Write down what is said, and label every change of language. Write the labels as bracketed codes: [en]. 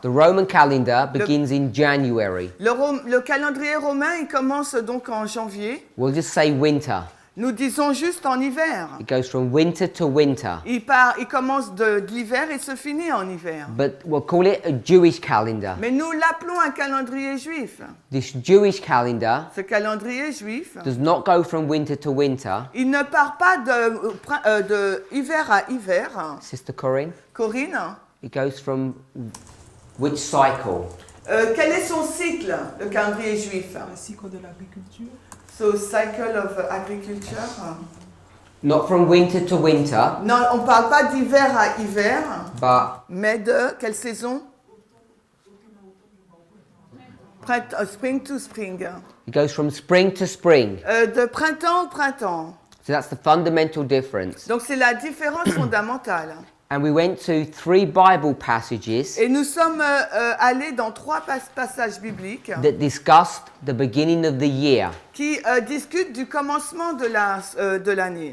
[en] The Roman calendar begins in January. [fr] Le calendrier romain, il commence donc en janvier. [en] We'll just say winter. [fr] Nous disons juste en hiver. [en] It goes from winter to winter. [fr] Il commence de l'hiver et se finit en hiver. [en] But we'll call it a Jewish calendar. [fr] Mais nous l'appelons un calendrier juif. [en] This Jewish calendar [fr] Ce calendrier juif, [en] does not go from winter to winter. [fr] il ne part pas de hiver à hiver. [en] Sister Corinne, [fr] Corinne, [en] it goes from which cycle? [fr] Quel est son cycle, le calendrier juif? Le cycle de l'agriculture. [en] So, cycle of agriculture. Not from winter to winter, [fr] Non, on ne parle pas d'hiver à hiver, [en] but [fr] mais de quelle saison? [en] Spring to spring. it goes from spring to spring. [fr] De printemps au printemps. [en] So that's the fundamental difference. [fr] Donc c'est la différence fondamentale. [en] And we went to 3 Bible passages [fr] Et nous sommes allés dans 3 passages bibliques [en] that discussed the beginning of the year. [fr] qui discutent du commencement de l'année.